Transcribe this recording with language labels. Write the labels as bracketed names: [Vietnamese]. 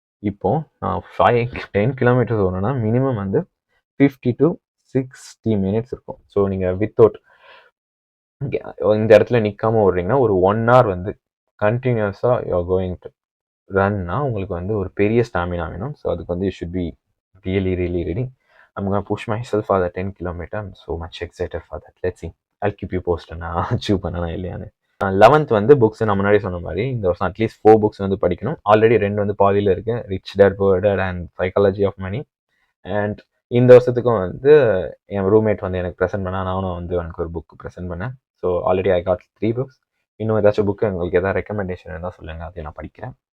[Tamil] இப்போ நான் 10 kilometres ஓடணும்னா minimum வந்து 50 to 60 மினிட்ஸ் இருக்கும். ஸோ நீங்கள் வித்தவுட் இந்த இடத்துல நிற்காம ஓடுறீங்கன்னா ஒரு 1 hour வந்து கண்டினியூஸாக [English] you are going to ரன்னா [Tamil] உங்களுக்கு வந்து ஒரு பெரிய ஸ்டாமினா வேணும். [English] so [Tamil] அதுக்கு வந்து [English] You should be really really ready. I'm going to push myself for the 10 kilometer. I'm so much excited for that. Let's see. I'll keep you posted. [Tamil] நான் achieve பண்ணனா இல்லையான்னு. 11th வந்து புக்ஸ் நான் முன்னாடி சொன்ன மாதிரி இந்த வருஷம் அட்லீஸ்ட் 4 புக்ஸ் வந்து படிக்கணும். ஆல்ரெடி 2 வந்து பாதியில் இருக்கு, rich dad poor dad and psychology of money. And இந்த வருஷத்துக்கும் வந்து என் ரூம்மேட் வந்து எனக்கு ப்ரெசென்ட் பண்ணா, நானும் வந்து எனக்கு ஒரு புக் ப்ரெசென்ட் பண்ணேன். So already [English] I got 3 books. [Tamil] இன்னும் ஏதாச்சும் புக்கு உங்களுக்கு எதாவது ரெக்கமெண்டேஷன் இருந்தால் சொல்லுங்கள், அதை நான் படிக்கிறேன்.